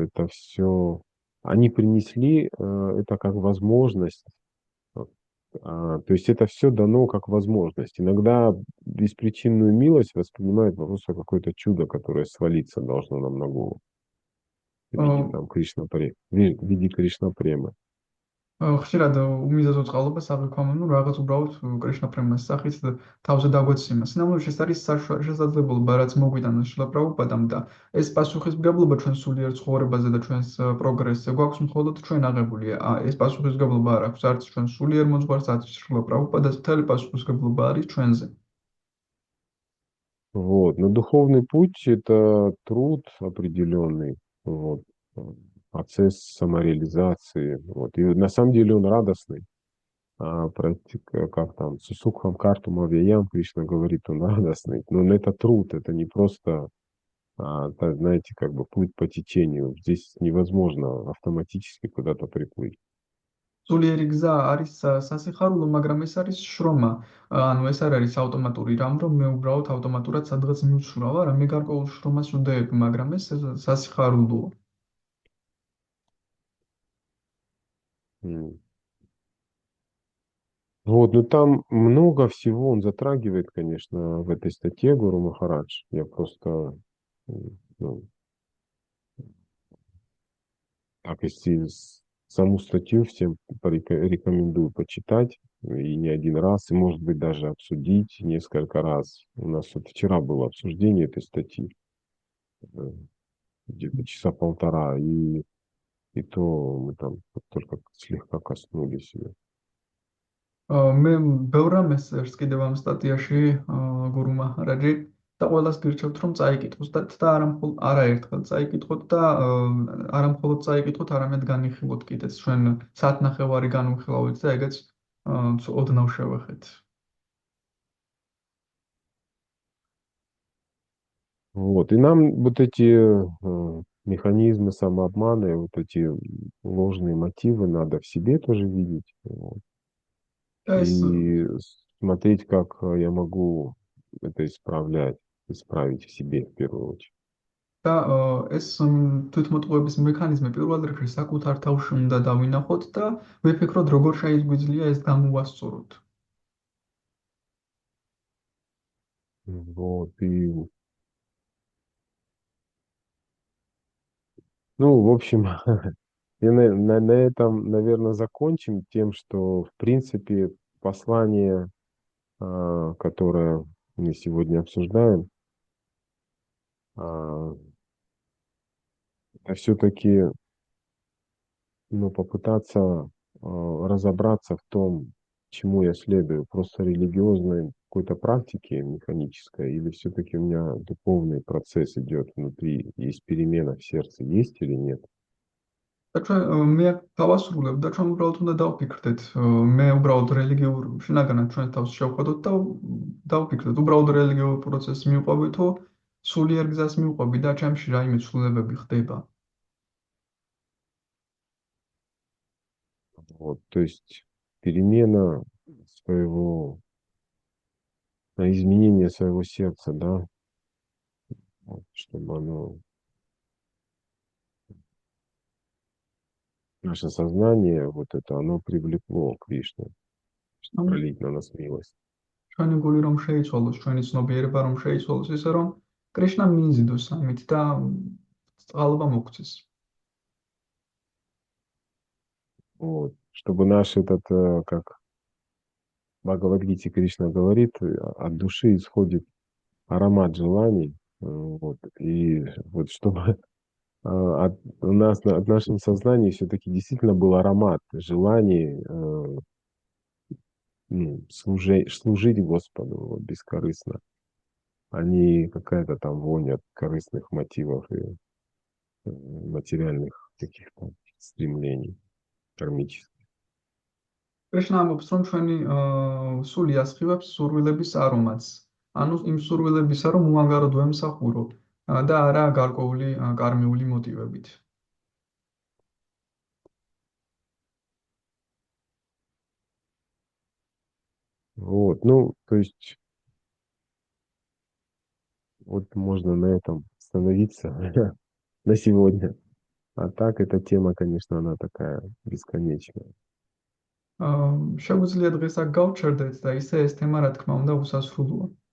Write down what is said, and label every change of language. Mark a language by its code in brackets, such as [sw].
[ru] Это все они принесли это как возможность. То есть это все дано как возможность. Иногда беспричинную милость воспринимают просто какое-то чудо, которое свалиться должно нам на голову в виде там в виде Кришна премы. [ka] ხშირად უმიზესო წყალობას აღიქვამენ, რაღაც უბრალოდ კრიშნა პრემას სახით თავზე დაგვეცემა. სინამდვილეში ეს არის შესაძლებლობა, რაც მოგვიტანა შილა პრაბჰუპადამ და ეს პასუხისმგებლობა ჩვენ სულიერ ცხოვრებაზე და ჩვენს პროგრესზე გვაქვს მხოლოდ ჩვენ აღებული. ეს პასუხისმგებლობა არ აქვს არც ჩვენ სულიერ მოძღვარს, არც შილა პრაბჰუპადას, მთელი პასუხისმგებლობა არის ჩვენზე. [ru] Вот. Но духовный путь– это труд определенный, вот, процесс самореализации. Вот. И на самом деле он радостный. Практика, как там, [sa] Сусукхам Карту Мавьяям, [ru] Кришна говорит, он радостный. Но это труд, это не просто, знаете, как бы плыть по течению. Здесь невозможно автоматически куда-то приплыть. [ka] სულიერი გზა არის სასიხარულო, მაგრამ ეს არის შრომა. ანუ ეს არ არის ავტომატური რამ, რომ მე უბრალოდ ავტომატურად სადღაც მივცურავ, არა, მე გარკვეულ შრომას ვდებ, მაგრამ ეს სასიხარულოა. М. [ru] Вот, ну там много всего он затрагивает, конечно, в этой статье Гуру Махарадж. Я просто, ну, так, если саму статью всем рекомендую почитать, и не один раз, и, может быть, даже обсудить несколько раз. У нас вот вчера было обсуждение этой статьи, э, где-то часа полтора, и то мы там только слегка коснулись ее. [ka] მე ბევრ რამეს წერს კიდევ ამ სტატიაში გურუ მაჰარაჯი და ყველას გირჩევთ რომ წაიკითხოს და არაერთხელ წაიკითხოთ და არამხოლოდ წაიკითხოთ, არამედ განიხილოთ კიდეც ჩვენ საათნახევარი განვიხილავთ და ეგეც ოდნავ შევეხეთ. [ru] Вот. И нам вот эти механизмы самообмана, и вот эти ложные мотивы надо в себе тоже видеть. Вот. [ka] და ეს [ru] И смотреть, как я могу это исправить в себе в первую очередь. [ka] და ეს თვითმოტყუების მექანიზმი პირველ რიგში საკუთარ თავში უნდა დავინახოთ და ვიფიქროთ როგორ შეგვიძლია ეს გამოვასწოროთ. [ru] Вот. И, ну, в общем, и на этом, наверное, закончим тем, что, в принципе, послание, которое мы сегодня обсуждаем, это все-таки, ну, попытаться разобраться в том, чему я следую, просто религиозной какой-то практике механической, или все-таки у меня духовный процесс идет внутри, есть перемена в сердце, есть или нет? [ka] და ჩვენ მე დავასრულებ და ჩვენ უბრალოდ უნდა დავფიქრდეთ. მე უბრალოდ რელიგიურ შინაგანად ჩვენ თავს შევხედოთ და დავფიქრდეთ, უბრალოდ რელიგიურ პროცესს მივყვები თუ სულიერ გზას მივყვები და ჩემში რაიმე ცვლილებები ხდება. [ru] Вот, то есть перемена своего, изменение своего сердца, да, вот, чтобы наше сознание, вот это, оно привлекло Кришну, чтобы [ka] ანუ [ru] пролить на нас милость. [ka] ჩვენი გული რომ შეიცვალოს, ჩვენი ცნობიერება რომ შეიცვალოს, ისე რომ კრიშნა მიიზიდოს ამით და წყალობა მოგცეს. [ru] Вот, чтобы наш этот, как в Бхагавад-гите Кришна говорит, от души исходит аромат желаний, вот, и вот чтобы у нас, от нашем сознании все-таки действительно был аромат желаний, служить Господу вот, бескорыстно, а не какая-то там вонь от корыстных мотивов и материальных каких-то стремлений кармических. [ka] კრიშნა ამბობს, რომ ჩვენი სული ასხივებს სურვილების არომატს. ანუ იმ სურვილებისა, რომ უანგაროდ ვემსახურო და არა გარკვეული კარმიული მოტივებით. [ru] Вот, ну, то есть, вот можно на этом остановиться на сегодня. А так эта тема, конечно, она такая бесконечная. [ka] შეგვიძლია დღეს აქ გავჩერდეთ და ისე ეს თემა, რა თქმა უნდა, უსასრულოა.